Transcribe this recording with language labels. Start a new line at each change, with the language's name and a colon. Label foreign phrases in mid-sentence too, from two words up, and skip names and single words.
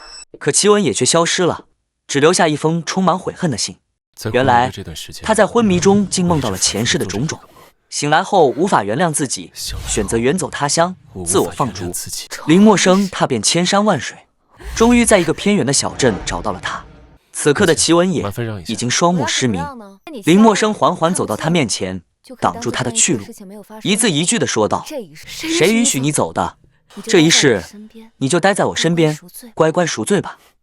Chinese: 可祁文野卻消失了，只留下一封充滿悔恨的信。原來他在昏迷中竟夢到了前世的種種，醒來後無法原諒自己，選擇遠走他鄉，自我放逐。林默生踏遍千山萬水，終於在一個偏遠的小鎮找到了他。此刻的祁文野已經雙目失明，林默生緩緩走到他面前，擋住他的去路，一字一句地說道：“誰允許你走的？這一世，你就待在我身邊，乖乖贖罪吧。”